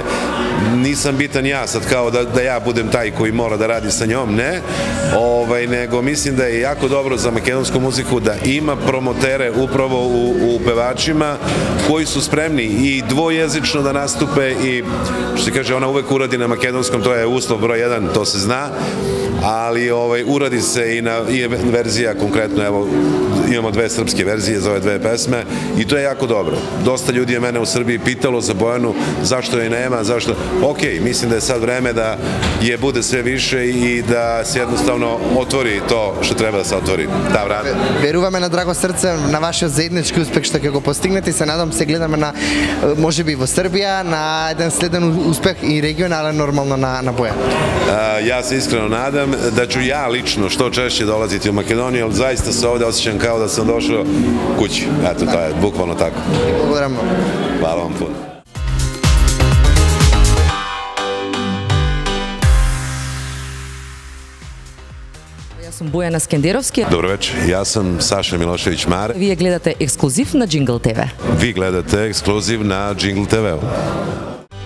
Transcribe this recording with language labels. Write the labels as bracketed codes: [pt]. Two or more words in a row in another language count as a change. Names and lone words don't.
[sr] Nisam bitan ja sad kao da ja budem taj koji mora da radi sa njom, ne, nego mislim da je jako dobro za makedonsku muziku da ima promotere upravo u pevačima koji su spremni i dvojezično da nastupe i što se kaže ona uvek uradi na makedonskom, to je uslov broj 1, to se zna, ali uradi se i verzija konkretno, evo imamo dve srpske verzije za ove dve pesme i to je jako dobro. Dosta ljudi je mene u Srbiji pitalo za Bojanu zašto je nema, zašto... Ok, mislim da je sad vreme da je bude sve više i da se jednostavno otvori to što treba da se otvori, ta vrata. [mk] Веруваме на драго срце на вашиот заеднички успех што ќе го постигнете и се надам се гледаме на можеби во Србија на еден следен успех и регионален нормално на Бојан. [sr] Ja se iskreno nadam da ću ja lično što češće dolaziti u Makedoniju, ali zaista se ovde osjećam kao da sam došao kući. Eto, to je bukvalno tako. [mk] Благодарам многу. [sr] Hvala vam puno. [mk] Јас сум Бојана Скендеровски. [sr] Dobro večer, ja sam Saša Milošević-Mare. [mk] Вие гледате ексклузив на Jingle TV. [sr] Vi gledate ekskluziv na Jingle TV-u.